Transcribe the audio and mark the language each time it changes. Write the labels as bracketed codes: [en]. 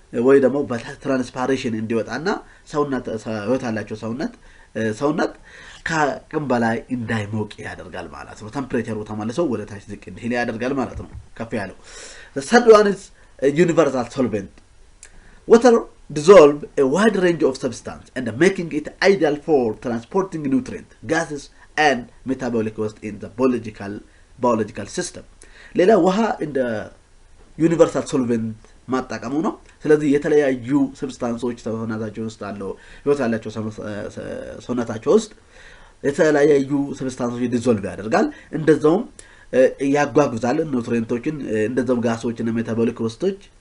[am] ወይ ደግሞ በትራንስፓሬሽን እንዲወጣና ሰውነት ህይወት ያላቸው ሰውነት ከአቅም በላይ እንዳይሞቅ ያደርጋል ማለት ነው። ቴምፕሬቸሩ ተመልሶ ወደ ታች ዝቅ እንዲል ያደርጋል ማለት ነው ከፍ ያለው። [en] The third one is a universal solvent. Water dissolve a wide range of substance and making it ideal for transporting nutrients, gases and metabolic waste in the biological system. [am] ሌላ ውሃ እንደ ዩኒቨርሳል ሶልቨንት ማጣቀሙ ነው። ስለዚህ የተለያዩ ሰብስታንሶች ሰውነታቸው ውስጥ አለው ህይወት ያላቸው ሰውነታቸው ውስጥ የተለያዩ ሰብስታንሶች ዲዞልቭ ያደርጋል። እንደዛውም ያጓጉዛል ኑትሪየንቶችን፣ እንደዛውም ጋሶችን እና ሜታቦሊክ ወስቶች